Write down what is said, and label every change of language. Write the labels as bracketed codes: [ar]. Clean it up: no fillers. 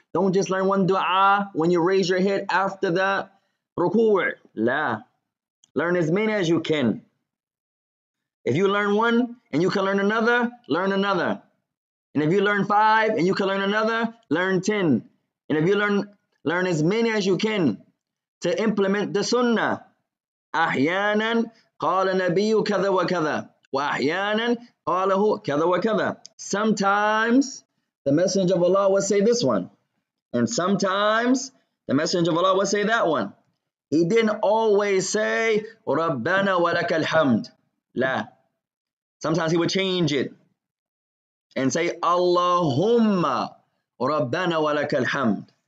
[en] Don't just learn one dua when you raise your head after the ruku'. La. Learn as many as you can. If you learn one and you can learn another, learn another. And if you learn 5 and you can learn another, learn 10. And if you learn as many as you can to implement the sunnah. [ar] أحيانا قال النبي كذا وكذا وأحيانا قاله كذا وكذا. [en] Sometimes the Messenger of Allah will say this one, and sometimes the Messenger of Allah will say that one. He didn't always say [ar] ربنا ولك الحمد. [en] La. Sometimes he would change it and say Allahumma [ar] ربنا ولك الحمد.